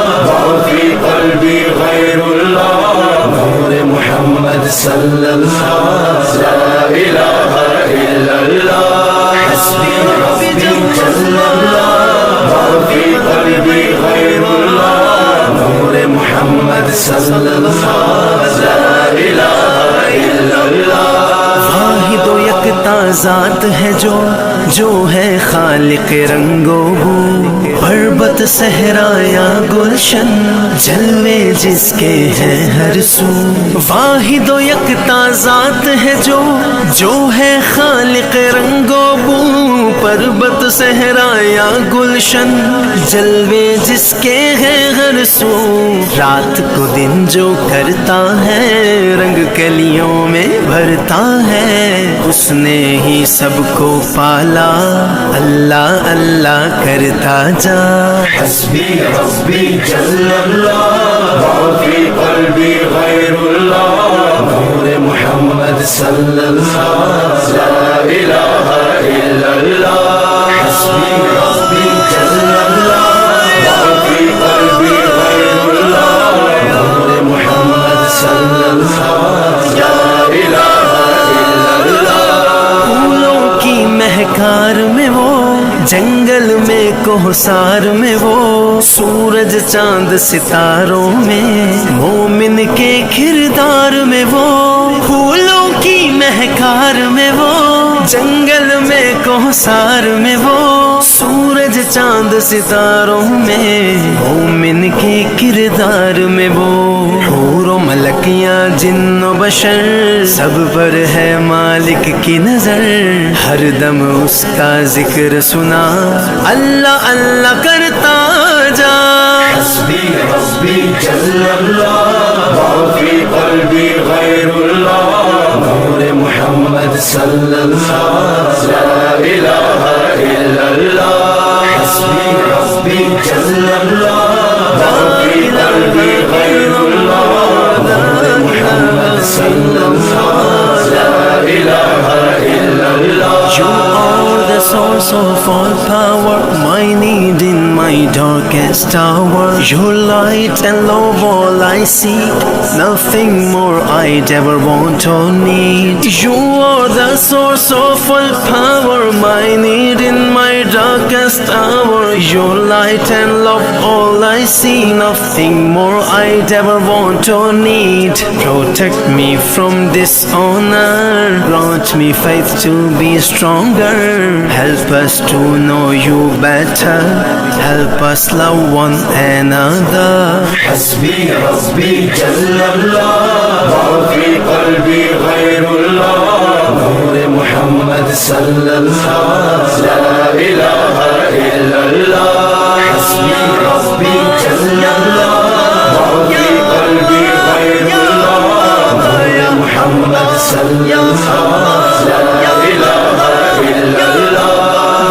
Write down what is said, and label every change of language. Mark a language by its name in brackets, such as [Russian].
[Arabic] ما في قلبي غير الله نور محمد صلى الله لا إله إلا الله حسبي ربي جل الله ما في قلبي غير الله نور محمد صلى الله لا إله إلا الله [Urdu] واحد و یکتا ذات ہے جو ہے خالق رنگ و بو، پربت صحرا یا گلشن جلوے جس کے ہیں ہر سو۔ واحد و یکتا ذات ہے جو ہے خالق رنگ و بو، پربت صحرا یا گلشن جلوے جس کے ہیں ہر سو۔ رات کو دن جو کرتا ہے رنگ کلیوں میں بھرتا ہے، اس نے ہی سب کو پالا، اللہ اللہ کرتا جا۔ [Arabic] حسبي ربي جل الله ما في قلبي غير الله نور محمد صلى الله لا إله إلا الله حسبي ربي جل الله ما في قلبي غير الله نور محمد صلى الله لا إله إلا الله [Urdu] پھولوں کی مہکار میں وہ، جنگل میں کوہسار میں وہ، سورج چاند ستاروں میں، مومن کے کردار میں وہ۔ پھولوں کی مہکار میں وہ، جنگل میں کوہسار میں وہ، سورج چاند ستاروں میں، مومن کے کردار میں وہ۔ حور و ملکیاں جن و بشر سب پر ہے مالک کی نظر، ہر دم اس کا ذکر سنا، اللہ اللہ کرتا جا۔ [Arabic] حسبي ربي جل الله ما في قلبي غير الله نور محمد صلى الله لا إله إلا الله حسبي ربي جل الله ما في قلبي غير الله نور محمد صلى الله لا إله إلا الله [English] You are the source of all power, my need in my darkest hour. Your light and love all I seek, nothing more I'd ever want or need. You are the source of all power, my need in my darkest hour. Your light and love all I see, nothing more I'd ever want or need. Protect me from dishonor, grant me faith to be stronger. Help us to know you better, help us love one another. [Arabic] حسبي ربي جل الله ما في قلبي غير الله نور محمد صلى الله لا إله إلا الله حسبي ربي جل الله ما في قلبي غير الله نور محمد صلى الله لا إله إلا الله